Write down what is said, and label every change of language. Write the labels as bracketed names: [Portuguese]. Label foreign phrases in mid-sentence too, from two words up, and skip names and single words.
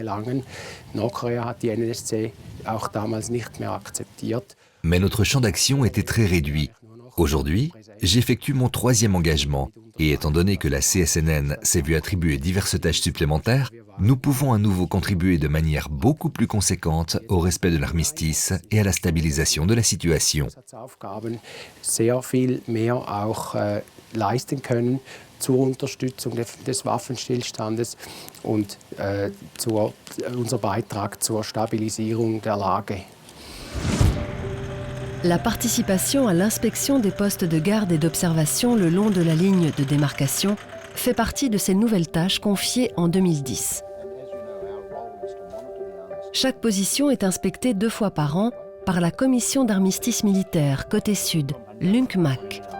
[French] Mais notre champ d'action était très réduit. Aujourd'hui, j'effectue mon 3e engagement, et étant donné que la CSNN s'est vue attribuer diverses tâches supplémentaires, nous pouvons à nouveau contribuer de manière beaucoup plus conséquente au respect de l'armistice et à la stabilisation de la situation. [German] Zur Unterstützung des Waffenstillstandes und unser Beitrag zur Stabilisierung der Lage. [French] La participation à l'inspection des postes de garde et d'observation le long de la ligne de démarcation fait partie de ces nouvelles tâches confiées en 2010. Chaque position est inspectée 2 fois par an par la commission d'armistice militaire côté sud, l'UNCMAC.